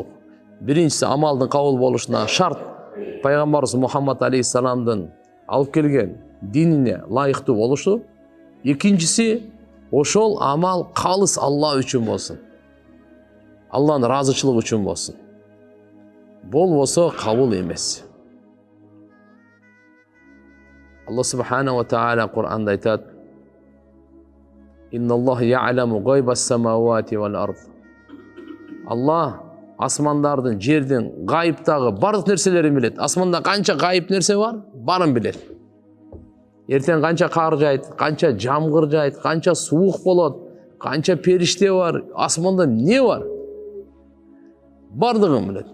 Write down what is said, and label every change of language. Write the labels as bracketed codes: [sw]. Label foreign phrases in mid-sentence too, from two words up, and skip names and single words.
[ky] Биринчиси амалдын кабыл болушуна шарт пайгамбарыбыз Мухаммад алейхиссаламдын алып келген динине лайыктуу болушу. Экинчиси ошол амал калыс Алла үчүн болсун. Алланын ыраазычылыгы үчүн болсун. Болбосо кабыл эмес. [uz] Allah [ar] سبحانه وتعالى [uz] Qur'anda aytadi: [ar] "إن الله يعلم غيب السماوات والأرض." [ky] Allah asmandардын, жердин, гайыптагы бардык нерселерин билет. Асманда канча гайып нерсе бар, барын билет. Эртең канча кар жайт, канча жамгыр жайт, канча суук болот, канча периште бар, асманда не бар? Бардыгын билет.